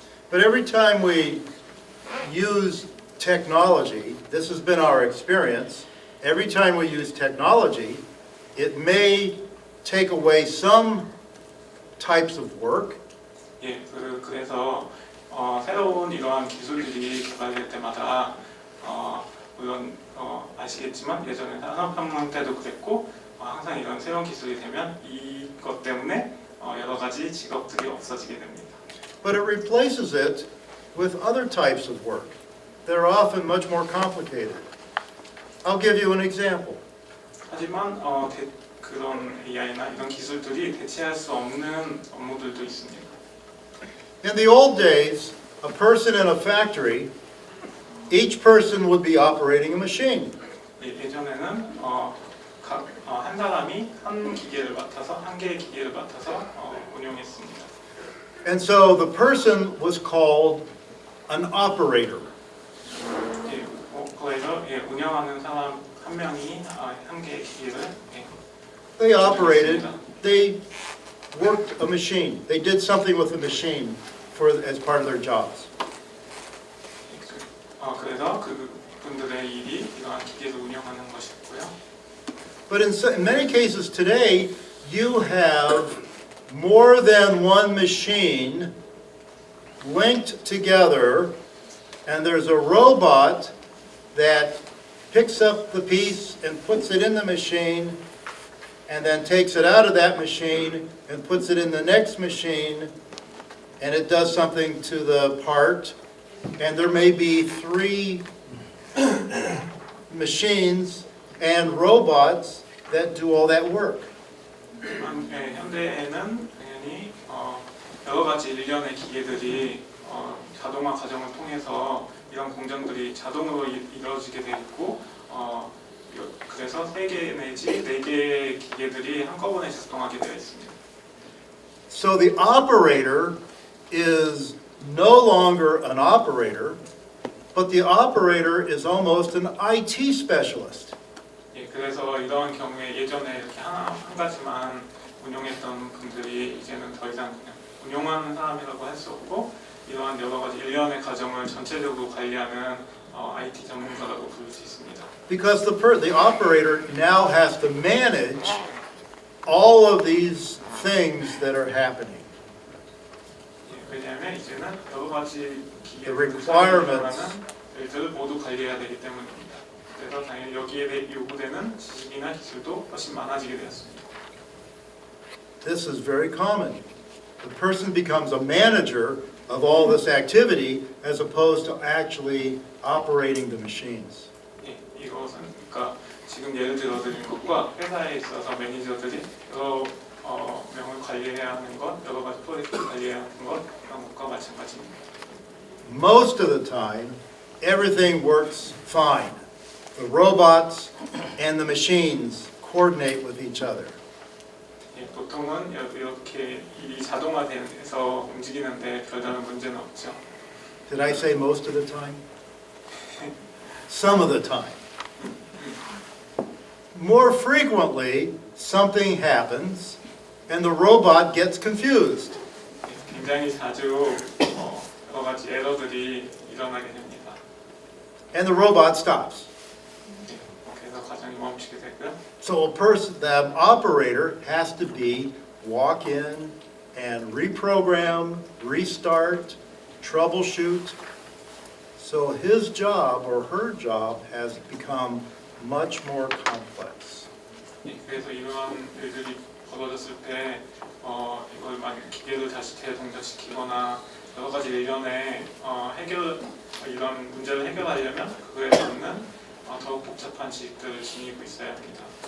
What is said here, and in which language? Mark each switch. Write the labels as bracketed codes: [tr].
[en] But every time we use technology, this has been our experience, every time we use technology, it may take away some types of work. [ko] 예, 그래서 새로운 이러한 기술들이 개발될 때마다 물론 아시겠지만 예전에 산업혁명 때도 그랬고 항상 이런 새로운 기술이 되면 이것 때문에 여러 가지 직업들이 없어지게 됩니다. [en] But it replaces it with other types of work that are often much more complicated. I'll give you an example. [ko] 하지만 그런 AI나 이런 기술들이 대체할 수 없는 업무들도 있습니다. [en] In the old days, a person in a factory, each person would be operating a machine. [ko] 예전에는 한 사람이 한 기계를 맡아서 한 개의 기계를 맡아서 운영했습니다. [en] And so the person was called an operator. [ko] 그래서 운영하는 사람 한 명이 한 개의 기계를 [en] They operated, they worked a machine. They did something with the machine as part of their jobs. [ko] 그래서 그분들의 일이 이러한 기계를 운영하는 것이고요. [en] But in many cases today, you have more than one machine linked together, and there's a robot that picks up the piece and puts it in the machine, and then takes it out of that machine and puts it in the next machine, and it does something to the part, and there may be 3 machines and robots that do all that work. [ko] 현대에는 당연히 여러 가지 일련의 기계들이 자동화 과정을 통해서 이런 공정들이 자동으로 이루어지게 돼 있고 그래서 3개 내지 4개의 기계들이 한꺼번에 작동하게 되어 있습니다. [en] So the operator is no longer an operator, but the operator is almost an IT specialist. [ko] 예, 그래서 이러한 경우에 예전에 이렇게 한 가지만 운영했던 분들이 이제는 더 이상 그냥 운영하는 사람이라고 할 수 없고 이러한 여러 가지 일련의 과정을 전체적으로 관리하는 IT 전문가라고 부를 수 있습니다. [en] Because the operator now has to manage all of these things that are happening. [ko] 예, 왜냐하면 이제는 여러 가지 [en] The requirements. [ko] 일들을 모두 관리해야 되기 때문입니다. 그래서 당연히 여기에 대해 요구되는 지식이나 기술도 훨씬 많아지게 되었습니다. [en] This is very common. The person becomes a manager of all this activity as opposed to actually operating the machines. [ko] 예, 이것은 그러니까 지금 예를 들어 드린 것과 회사에 있어서 매니저들이 여러 명을 관리해야 하는 것, 여러 가지 프로젝트 관리해야 하는 것 그런 것과 마찬가지입니다. [en] Most of the time, everything works fine. The robots and the machines coordinate with each other. [ko] 예, 보통은 이렇게 일이 자동화돼서 움직이는데 별다른 문제는 없죠. [en] Did I say most of the time? Some of the time. More frequently, something happens and the robot gets confused. [ko] 예, 굉장히 자주 여러 가지 에러들이 일어나게 됩니다. [en] And the robot stops. [ko] 예, 그래서 과정이 멈추게 되고요. [en] So a person, the operator has to walk in and reprogram, restart, troubleshoot. So his job or her job has become much more complex. [ko] 예, 그래서 이러한 일들이 벌어졌을 때 이걸 만약 기계를 다시 재동작시키거나 여러 가지 일련의 이런 문제를 해결하려면 그거에 맞는 더욱 복잡한 지식들을 지니고 있어야 합니다.